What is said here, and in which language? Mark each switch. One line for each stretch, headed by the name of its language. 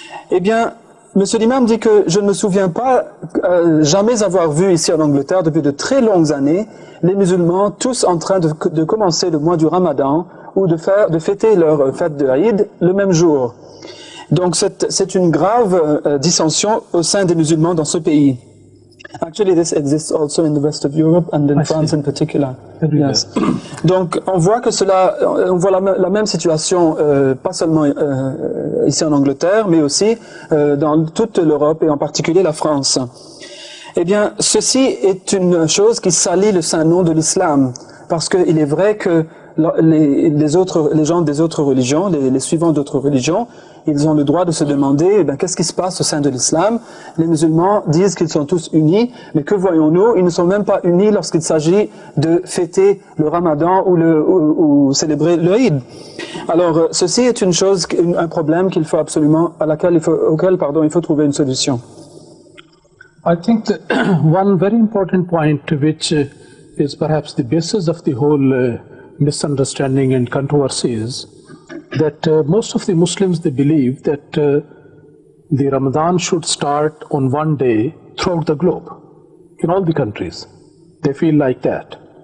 French: Eh bien, Monsieur l'imam dit que je ne me souviens pas jamais avoir vu ici en Angleterre, depuis de très longues années, les musulmans tous en train de commencer le mois du Ramadan ou de fêter leur fête de Eid le même jour. Donc c'est une grave dissension au sein des musulmans dans ce pays.
English: Actually, this exists also in the rest of Europe and in France in particular. Yes.
French: Donc, on voit que on voit la même situation, pas seulement ici en Angleterre, mais aussi dans toute l'Europe et en particulier la France. Eh bien, ceci est une chose qui salit le saint nom de l'islam, parce qu'il est vrai que les gens des autres religions, les suivants d'autres religions, ils ont le droit de se demander, eh bien, qu'est-ce qui se passe au sein de l'islam? Les musulmans disent qu'ils sont tous unis, mais que voyons-nous? Ils ne sont même pas unis lorsqu'il s'agit de fêter le Ramadan ou célébrer le Eid. Alors, ceci est une chose, un problème qu'il faut absolument, auquel il faut trouver une solution.
English: I think that one very important point which is perhaps the basis of the whole misunderstanding and controversy is that most of the Muslims, they believe that the Ramadan should start on one day throughout the globe, in all the countries. They feel like that.